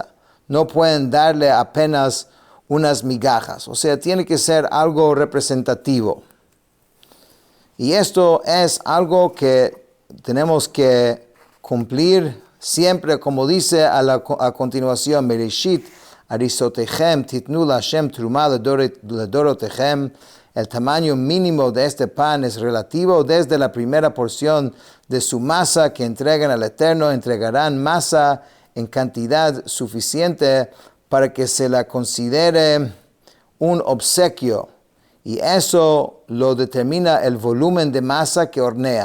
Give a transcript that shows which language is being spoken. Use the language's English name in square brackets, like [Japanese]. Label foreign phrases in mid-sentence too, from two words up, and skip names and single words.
[Spanish] No pueden darle apenas unas migajas. O sea, tiene que ser algo representativo. Y esto es algo que tenemos que cumplir siempre, como dice a continuación, [Hebrew] מראשית עריסותיכם תתנו לה' תרומה לדורותיכם. [Spanish] El tamaño mínimo de este pan es relativo. Desde la primera porción de su masa que entregan al Eterno, entregarán masa en cantidad suficiente para que se la considere un obsequio. Y eso lo determina el volumen de masa que hornean.